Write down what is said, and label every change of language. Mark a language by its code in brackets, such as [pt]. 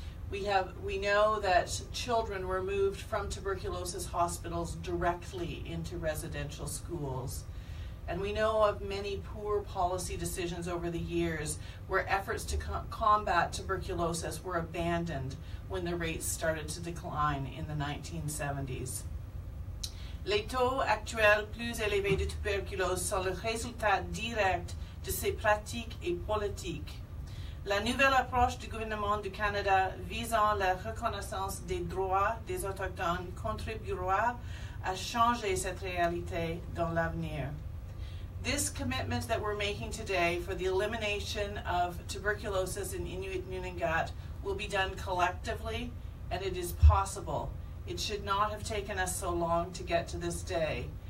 [en] We know that children were moved from tuberculosis hospitals directly into residential schools. And we know of many poor policy decisions over the years where efforts to combat tuberculosis were abandoned when the rates started to decline in the 1970s. [fr] Les taux actuels plus élevés de tuberculose sont le résultat direct de ces pratiques et politiques. La nouvelle approche du gouvernement du Canada visant la reconnaissance des droits des Autochtones contribuera à changer cette réalité dans l'avenir. [en] This commitment that we're making today for the elimination of tuberculosis in Inuit Nunangat will be done collectively, and it is possible. It should not have taken us so long to get to this day.